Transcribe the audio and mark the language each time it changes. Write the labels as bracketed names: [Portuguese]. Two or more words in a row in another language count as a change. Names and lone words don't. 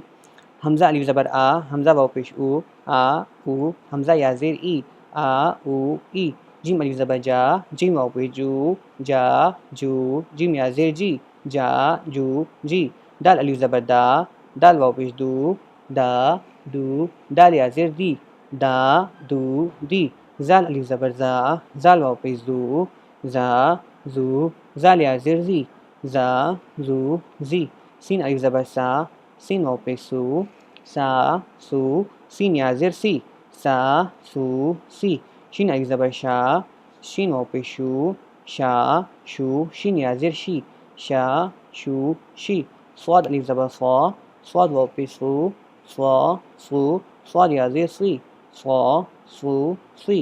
[Urdu] حمزہ الف زبر آ، حمزہ واو پیش او، آ او، حمزہ یا زیر ای، آ او ای۔ جیم الف زبر جا، جیم واو پیش جو، جا جو، جیم یا زیر جی، جا جو جی۔ دال الف زبر دا، دال واو پیش دو، دا دو، دال یا زیر دی، دا دو دی۔ زال الف زبر زا، زال واو پیش زو، زا زو، زال یا زیر زی، زا زو زی۔ سین الف زبر سا، سین واو پیش سو، سا سو، سین یا زیر سی، سا سو سی۔ شین الف زبر شا، شین واو پیش شو، شا شو، شین یا زیر شی، شا شو شی۔ صاد الف زبر صا، صاد واو پیش سو، صا سو، صاد یا زیر سی، صا سو سی۔